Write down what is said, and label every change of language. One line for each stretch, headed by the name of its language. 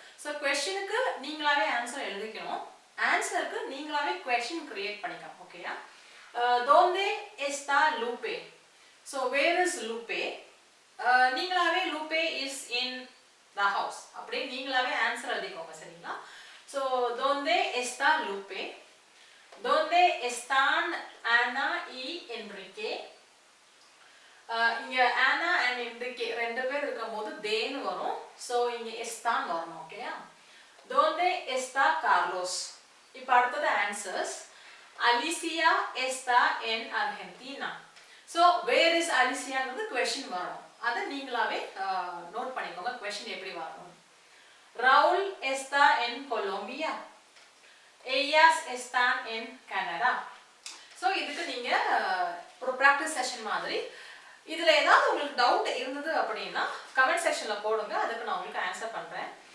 Tamil: So கொஷினுக்கு நீங்களாவே answer எழுதிக்கணும், ஆன்சருக்கு நீங்களாவே கொஷின் கிரியேட் பண்ணிக்கலாம். ஓகேயா?
Spanish: ¿Dónde está Lupe? ஸோ
English: where is Lupe?
Tamil: நீங்களாவே
English: Lupe is in the house
Tamil: அப்படி நீங்களாவே ஆன்சர் எழுதிக்கோங்க. சரிங்களா? So
Spanish: ¿Dónde está Lupe? ¿Dónde están Ana y Enrique?
Tamil: இங்க Ana and Enrique ரெண்டு பேர் இருக்கும்போது தேன்னு வரும். ஸோ இங்க están வரணும். ஓகேயா?
Spanish: ¿Dónde está Carlos?
Tamil: இப்போ அடுத்தது answers.
Spanish: Alicia está en Argentina.
Tamil: So where is Aliciaங்கிறது question வரணும். அதை நீங்களாவே நோட் பண்ணிக்கோங்க கொஷின் எப்படி வரணும்.
Spanish: Raúl está en Colombia. Ellas están en Canadá.
Tamil: So இதுக்கு நீங்க ஒரு ப்ராக்டிஸ் செஷன் மாதிரி இதுல ஏதாவது உங்களுக்கு டவுட் இருந்தது அப்படின்னா கமெண்ட் செக்ஷன்ல போடுங்க, அதுக்கு நான் உங்களுக்கு ஆன்சர் பண்றேன்.